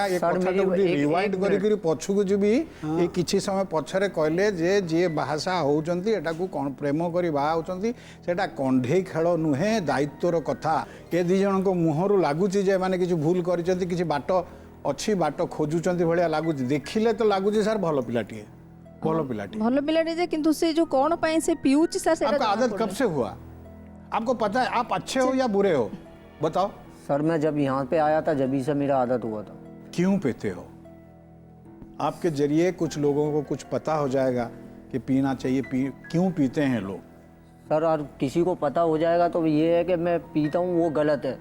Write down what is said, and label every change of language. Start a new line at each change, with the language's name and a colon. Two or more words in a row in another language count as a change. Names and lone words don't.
Odia: ଏ କଥାଟାକୁ ରିୱାଇଣ୍ଡ କରିକି ପଛକୁ ଯିବି, ଏ କିଛି ସମୟ ପଛରେ କହିଲେ ଯେ ଯିଏ ବାହାସାହା ହେଉଛନ୍ତି ଏଟାକୁ କ'ଣ ପ୍ରେମ କରି ବାହା ହେଉଛନ୍ତି, ସେଟା କଣ୍ଢେଇ ଖେଳ ନୁହେଁ, ଦାୟିତ୍ୱର କଥା। ଏ ଦୁଇ ଜଣଙ୍କ ମୁହଁରୁ ଲାଗୁଛି ଯେ ଏମାନେ କିଛି ଭୁଲ କରିଛନ୍ତି, କିଛି ବାଟ ଅଛି, ବାଟ ଖୋଜୁଛନ୍ତି ଭଳିଆ ଲାଗୁଛି। ଦେଖିଲେ ତ ଲାଗୁଛି ସାର୍ ଭଲ ପିଲାଟିଏ, ଭଲ ପିଲାଟିଏ। ଭଲ ପିଲାଟେ ଯେ, କିନ୍ତୁ ସେ ଯୋଉ କ'ଣ ପାଇଁ ସେ ପିଉଛି ସାର୍,
Hindi: आपका आदत कब से हुआ? आपको पता है आप अच्छे हो या बुरे हो? बताओ। सर मैं जब यहाँ पे आया था जब से मेरा आदत हुआ था। क्यों पीते हो? आपके जरिए कुछ लोगों को कुछ पता हो जाएगा कि पीना चाहिए, क्यों पीते हैं लोग? सर और किसी को पता हो जाएगा तो ये है कि मैं पीता हूँ, वो गलत है।